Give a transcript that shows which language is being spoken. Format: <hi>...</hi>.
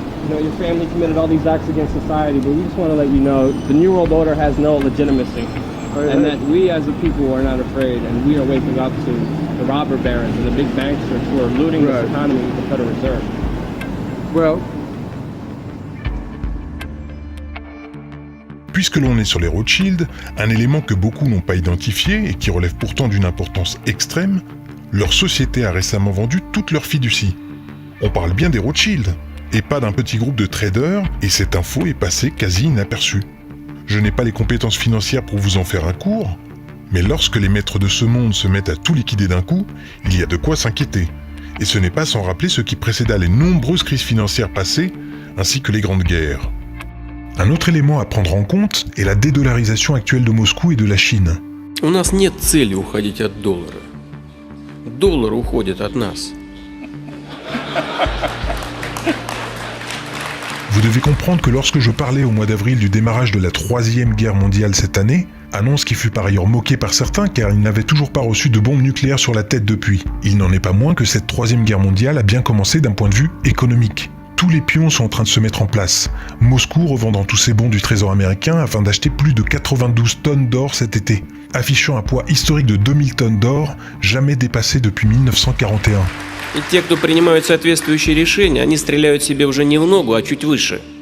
<en>Your family committed all these acts against society, but we just want to let you know the New World Order has no legitimacy, and that we as a people are not afraid, and we are waking up to the robber barons and the big banksters who are looting this economy with the Federal Reserve. Well.</en> <fr>Puisque l'on est sur les Rothschild, un élément que beaucoup n'ont pas identifié et qui relève pourtant d'une importance extrême, leur société a récemment vendu toute leur fiducie. On parle bien des Rothschild, et pas d'un petit groupe de traders, et cette info est passée quasi inaperçue. Je n'ai pas les compétences financières pour vous en faire un cours, mais lorsque les maîtres de ce monde se mettent à tout liquider d'un coup, il y a de quoi s'inquiéter. Et ce n'est pas sans rappeler ce qui précéda les nombreuses crises financières passées, ainsi que les grandes guerres. Un autre élément à prendre en compte est la dédollarisation actuelle de Moscou et de la Chine.</fr> <ru>У нас нет цели уходить от доллара. Доллар уходит от нас.</ru> <fr>Vous devez comprendre que lorsque je parlais au mois d'avril du démarrage de la 3e guerre mondiale cette année, annonce qui fut par ailleurs moquée par certains car ils n'avaient toujours pas reçu de bombes nucléaires sur la tête depuis, il n'en est pas moins que cette 3e guerre mondiale a bien commencé d'un point de vue économique. Tous les pions sont en train de se mettre en place. Moscou revendant tous ses bons du Trésor américain afin d'acheter plus de 92 tonnes d'or cet été, affichant un poids historique de 2000 tonnes d'or, jamais dépassé depuis 1941.</fr> <ru>И те, кто принимают соответствующие решения, они стреляют себе уже не в ногу, а чуть выше.</ru>